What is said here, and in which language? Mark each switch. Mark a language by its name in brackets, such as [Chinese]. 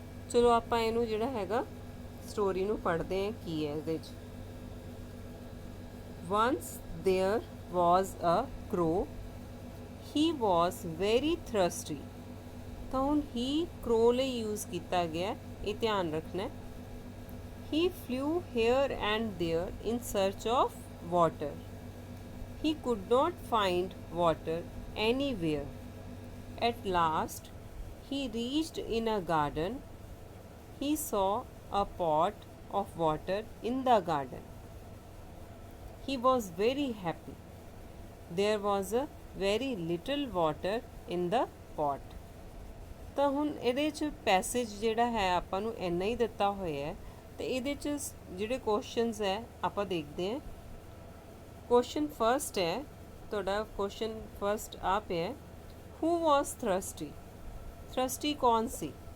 [Punjabi] ਚਲੋ ਆਪਾਂ ਇਹਨੂੰ ਜਿਹੜਾ ਹੈਗਾ ਸਟੋਰੀ ਨੂੰ ਪੜ੍ਹਦੇ ਹਾਂ ਕੀ ਹੈ ਇਹਦੇ 'ਚ। [English] Once there was a crow. He was very thirsty. [Punjabi] ਤਾਂ ਹੁਣ he crow ਲਈ ਯੂਜ਼ ਕੀਤਾ ਗਿਆ, ਇਹ ਧਿਆਨ ਰੱਖਣਾ। [English] He flew here and there in search of water. He could not find water anywhere. At last He reached in a garden. He saw a pot of water in the garden. He was very happy. There was a very little water in the pot. [Punjabi] ਤਾਂ ਹੁਣ ਇਹਦੇ 'ਚ passage ਜਿਹੜਾ ਹੈ ਆਪਾਂ ਨੂੰ ਇੰਨਾ ਹੀ ਦਿੱਤਾ ਹੋਇਆ ਹੈ ਤੇ ਇਹਦੇ 'ਚ ਜਿਹੜੇ ਕੁਐਸਚਨਸ ਹੈ ਆਪਾਂ ਦੇਖਦੇ ਹਾਂ। ਕੁਐਸਚਨ ਫਰਸਟ ਹੈ ਤੁਹਾਡਾ, ਕੁਐਸਚਨ ਫਰਸਟ ਆ ਪਿਆ, [English] Who was thirsty. [Punjabi] ਥਰਸਟੀ ਕੌਣ ਸੀ?